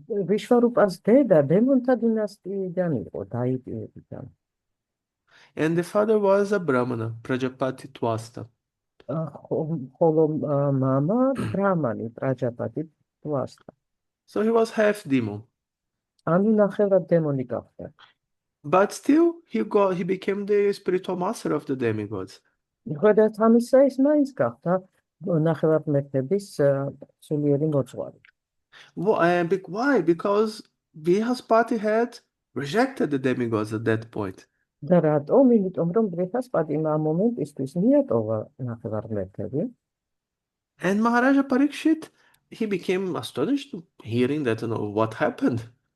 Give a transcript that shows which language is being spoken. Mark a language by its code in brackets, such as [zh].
[ka] ვიშვარუპას დედა დემონთა დინასტიიდან იყო, დაიტიებიდან. [en] And the father was a Brahmana, Prajapati Twasta. [ka] ხოლო მამა ბრაჰმანი, პრაჯაპატი twasta. [en] So he was half demon. [ka] ანუ ნახევრად დემონი გახდა. [en] But still, he became the spiritual master of the demigods. [ka] მიუხედავად ამისა, ის მაინც გახდა ნახევარღმერთების სულიერი მოძღვარი. [en] Why? Because Brihaspati had rejected the demigods at that point. [ka] და რატომ? იმიტომ რომ ბრიჰასპატიმ ამ მომენტისთვის მიატოვა ნახევარღმერთები. [en] And Maharaja Parikshit, he became astonished hearing that, what happened.